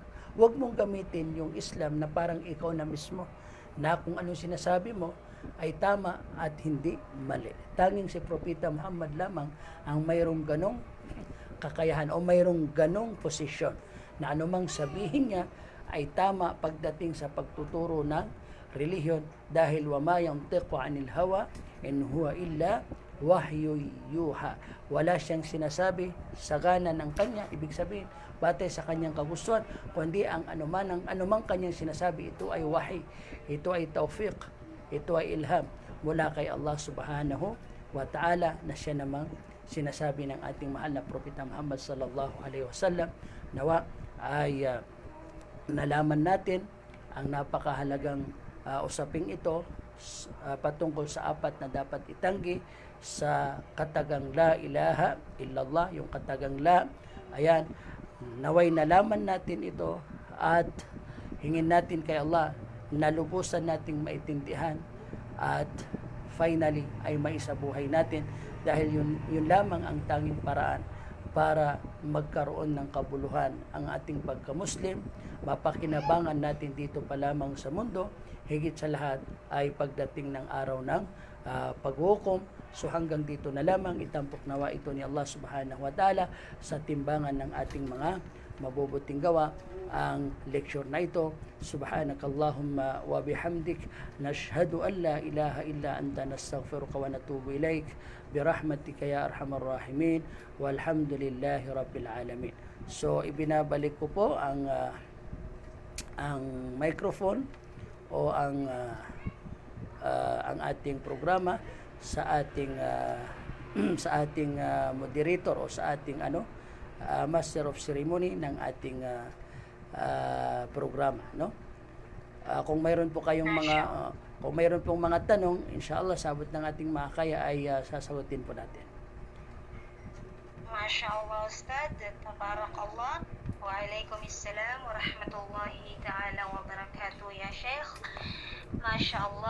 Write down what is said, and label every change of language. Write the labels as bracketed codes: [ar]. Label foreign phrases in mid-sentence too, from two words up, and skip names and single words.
[tl] Huwag mong gamitin yung Islam na parang ikaw na mismo, na kung anong sinasabi mo, ay tama at hindi mali. Tanging si Propeta Muhammad lamang ang mayroong ganong kakayahan o mayroong ganong posisyon na anumang sabihin niya ay tama pagdating sa pagtuturo ng relihiyon dahil [ar] وما ينطق عن الهوى إن هو إلا وحي يوحى. [tl] Wala siyang sinasabi sa gana ng kanya, ibig sabihin batay sa kanyang kagustuhan, kundi ang anumang kanyang sinasabi, ito ay wahi, ito ay tawfiq, ito ay ilham mula kay Allah [ar] سبحانه وتعالى [tl] na siya namang sinasabi ng ating mahal na Propeta Muhammad [ar] صلى الله عليه وسلم. [tl] Nawa ay nalaman natin ang napakahalagang usaping ito patungkol sa apat na dapat itanggi sa katagang [ar] لا إله إلا الله, [tl] yung katagang la. Ayan, naway nalaman natin ito at hingin natin kay Allah na lubusan nating maintindihan at finally ay maisabuhay natin dahil yun lamang ang tanging paraan para magkaroon ng kabuluhan ang ating pagka-Muslim, mapakinabangan natin dito pa lamang sa mundo, higit sa lahat ay pagdating ng araw ng paghukom. So hanggang dito na lamang, itampok nawa ito ni Allah [ar] سبحانه وتعالى [tl] sa timbangan ng ating mga mabubuting gawa ang lecture na ito. [ar] سبحانك اللهم وبحمدك، نشهد أن لا إله إلا أنت، نستغفرك ونتوب إليك، برحمتك يا أرحم الراحمين، والحمد لله رب العالمين. [tl] So ibinabalik ko po ang microphone o ang ating programa sa ating moderator o sa ating [en] master of ceremony [tl] ng ating programa, no? Kung mayroon po kayong mga tanong, inshallah sabot ng ating makakaya ay sasagutin po natin. [ar] ما شاء الله أستاذ، تبارك الله، وعليكم السلام ورحمة الله تعالى وبركاته يا شيخ. MashaAllah.